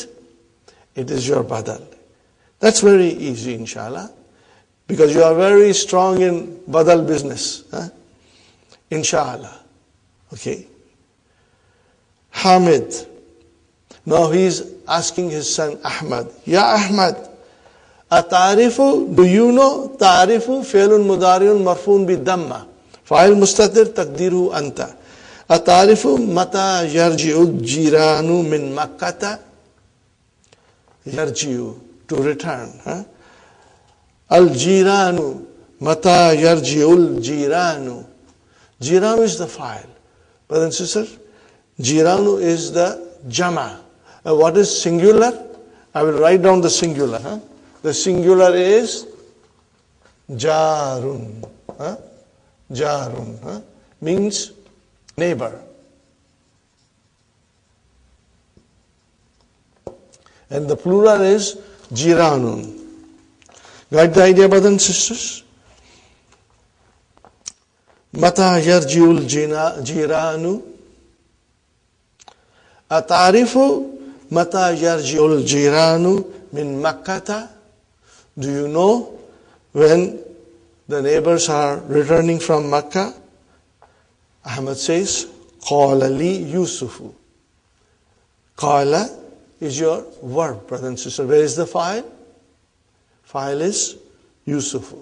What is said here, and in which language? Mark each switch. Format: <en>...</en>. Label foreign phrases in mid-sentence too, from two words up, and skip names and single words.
<en>It is your Badal. That's very easy, inshallah. Because you are very strong in Badal business. Inshallah. Okay. Hamid. Now he is asking his son Ahmad.</en> <ar>يا أحمد، أتعرف,</ar> <en>do you know?</en> <ar>تعرف فعل مضارع مرفوع بالضمة. فاعل مستتر تقديره أنت. أتعرف متى يرجع الجيران من مكة.</ar> <en>Yarji'u, to return.</en> <ar>الجيران، متى يرجع الجيران.</ar> <en>Jiranu is the file. Brothers and sisters, jiranu is the jama. What is singular? I will write down the singular. The singular is jarun. Jarun means neighbor. And the plural is jiranun. Got the idea, brothers and sisters?</en> <ar>متى يرجع الجيران. أتعرف متى يرجع الجيران من مكة.</ar> <en>Do you know when the neighbors are returning from Makkah? Ahmad says,</en> <ar>قال لي يوسف.</ar> <en>Qala is your verb, brother and sister. Where is the file? File is Yusufu.</en>